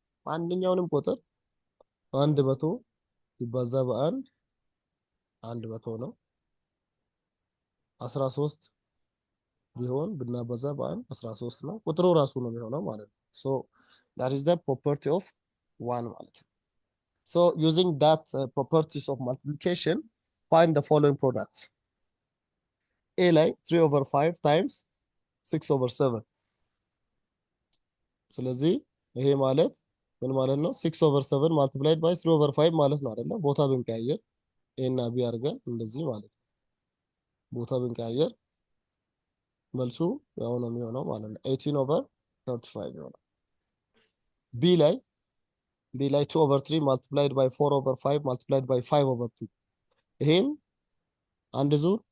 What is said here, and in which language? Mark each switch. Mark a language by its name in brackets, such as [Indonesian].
[Amharic] ማንኛውንም ቁጥር 100 ሲባዛ በ1 100 ነው። 13 ቢሆን ብናባዛ በ1 13 ነው። ቁጥሩ ራሱ ነው የሚሆነው ማለት ነው። [English] so that is the property of 1 [Amharic] ማለት ነው። [English] so using that properties of multiplication find the following products. a ላይ 3 over 5 times 6 over 7 [Amharic] ስለዚህ ይሄ ማለት ምን ማለት ነው? [English] 6 over 7 multiplied by 3 over 5 [Amharic] ማለት ነው አይደለ? ቦታ ብንቀያየር a እና b አድርገን እንደዚህ ማለት ነው። ቦታ ብንቀያየር መልሱ ያው ነው የሚሆነው ማለት ነው። 18 over 35 ይሆናል። [English] b ላይ 2 over 3 multiplied by 4 over 5 multiplied by 5 over 2 [Amharic] ይሄን አንድ ዙር